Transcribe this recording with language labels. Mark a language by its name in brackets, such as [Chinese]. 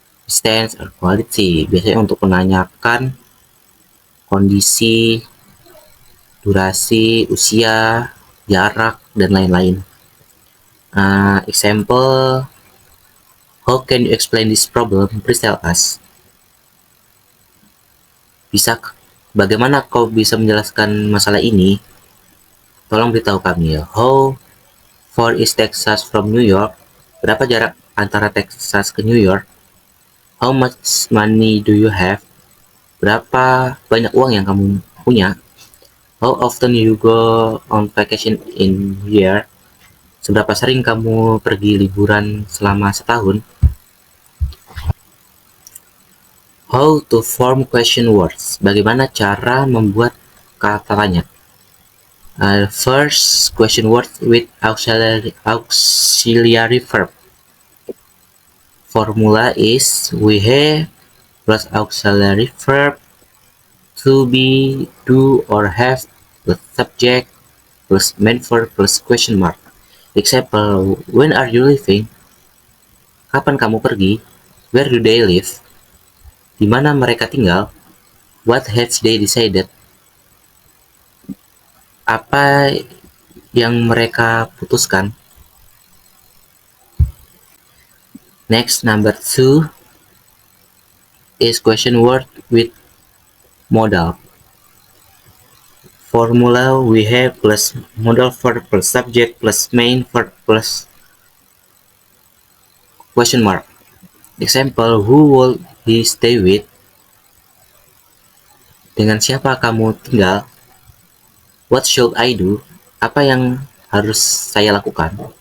[English] distance, or quality. [Indonesian] Biasanya untuk menanyakan kondisi, durasi, usia, jarak, dan lain-lain. [English] Example, how can you explain this problem? Please tell us. [Indonesian] Bagaimana kau bisa menjelaskan masalah ini? Tolong beritahu kami ya. [English] How far is Texas from New York? [Indonesian] Berapa jarak antara Texas ke New York? [English] How much money do you have? [Indonesian] Berapa banyak uang yang kamu punya? [English] How often you go on vacation in year? [Indonesian] Seberapa sering kamu pergi liburan selama setahun? [English] How to form question words. [Indonesian] Bagaimana cara membuat kata tanya? [English] First, question words with auxiliary verb. Formula is we have plus auxiliary verb, to be, do, or have plus subject plus main verb plus question mark. Example, when are you leaving? [Indonesian] Kapan kamu pergi? [English] Where do they live? [Indonesian] Di mana mereka tinggal? [English] What have they decided? [Indonesian] Apa yang mereka putuskan? [English] Next, number 2 is question word with modal. Formula we have plus modal verb plus subject plus main verb plus question mark. Example, who will he stay with? [Indonesian] Dengan siapa kamu tinggal? [English] What should I do? [Indonesian] Apa yang harus saya lakukan?